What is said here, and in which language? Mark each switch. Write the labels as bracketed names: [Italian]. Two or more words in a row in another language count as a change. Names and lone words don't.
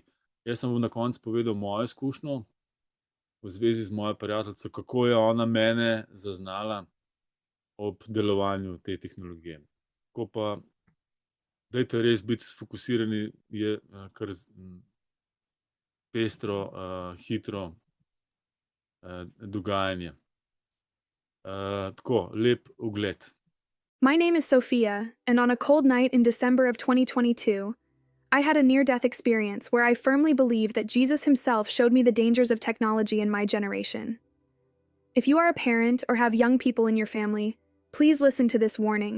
[Slovenian] Jaz sem na koncu povedal mojo izkušnjo v zvezi z mojo prijateljico, kako je ona mene zaznala ob delovanju te tehnologije. Ko pa dajte res biti sfokusirani, je kar pestro, hitro dogajanje. Tako, lep ogled. [English] My name is Sophia, and on a cold night in December of 2022, I had a near-death experience where I firmly believe that Jesus himself showed me the dangers of technology in my generation. If you are a parent or have young people in your family, please listen to this warning.